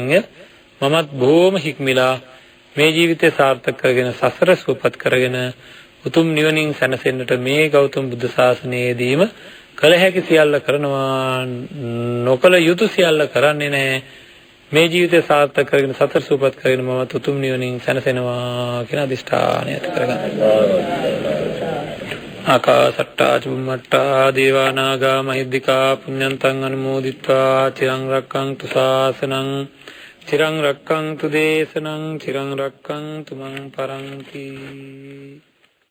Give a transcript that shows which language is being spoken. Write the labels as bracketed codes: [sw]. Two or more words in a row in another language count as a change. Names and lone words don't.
[si] මමත් බොහොම හික්මිලා මේ ජීවිතය සාර්ථක කරගෙන සසර සුවපත් කරගෙන උතුම් නිවනින් සැනසෙන්නට මේ ගෞතම බුද්ධ ශාසනයේදීම කළ හැකි සියල්ල කරනවා නොකළ යුතු සියල්ල කරන්නේ නැහැ. මේ ජීවිතය සාර්ථක කරගෙන සතර සූපත් කරගෙන මම උතුම් නිවනින් සැනසෙනවා කියන අදිෂ්ඨානය ඇති කරගන්න. [pi] ආකාසට්ටා චුම්මට්ටා දේවා නාග මහිද්దికා පුඤ්ඤන්තං අනුමෝදිත්වා චිරං රක්ඛන්තු ශාසනං චිරං රක්ඛන්තු දේශනං චිරං රක්ඛන්තු මං පරන්ති.